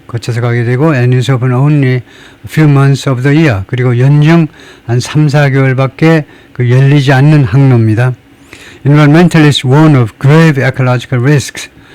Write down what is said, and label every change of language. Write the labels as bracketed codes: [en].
[en] and is open only a few months of the year. [ko] 그리고 연중 한 3, 4개월밖에 그 열리지 않는 항로입니다. [en] Environmentalists warn of grave ecological risks.